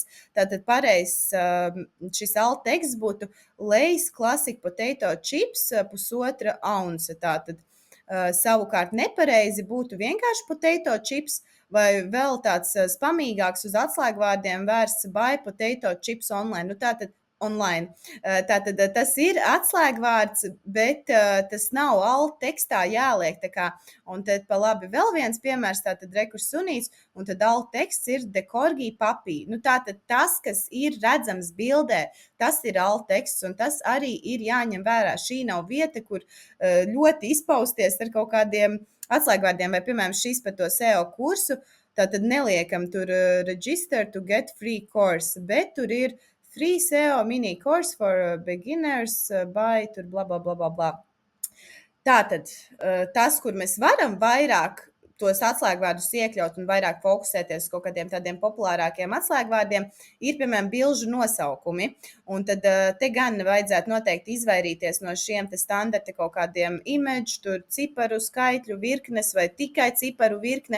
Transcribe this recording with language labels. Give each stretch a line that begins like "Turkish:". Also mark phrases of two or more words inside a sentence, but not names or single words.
Latvian: Tātad pareizs šis altteksts būtu Lay's Classic Potato Chips 1,5 ounce. Tātad savukārt nepareizi būtu vienkārši
English: potato chips
Latvian: vai vēl tāds spamīgāks uz atslēgvārdiem vērsts
English: buy potato chips online.
Latvian: Tātad online. Tātad tas ir atslēgvārds, bet tas nav alttekstā jāliek. Un tad pa labi vēl viens piemērs, tātad rekurs sunīts, un tad altteksts ir
English: the corgi puppy.
Latvian: Tātad tas, kas ir redzams bildē, tas ir altteksts, un tas arī ir jāņem vērā. Šī nav vieta, kur ļoti izpausties ar kaut kādiem atslēgvārdiem, vai, piemēram, šis par to SEO kursu, tātad neliekam tur
English: register to get free course,
Latvian: bet tur ir
English: free SEO mini course for beginners by tur bla, bla, bla, bla, bla.
Latvian: Tātad tas, kur mēs varam vairāk tos atslēgvārdus iekļaut un vairāk fokusēties uz kaut kādiem tādiem populārākiem atslēgvārdiem, ir, piemēram, bilžu nosaukumi. Un tad te gan vajadzētu noteikti izvairīties no šiem te standarta kaut kādiem image, tur ciparu, skaitļu virknes vai tikai ciparu virkne.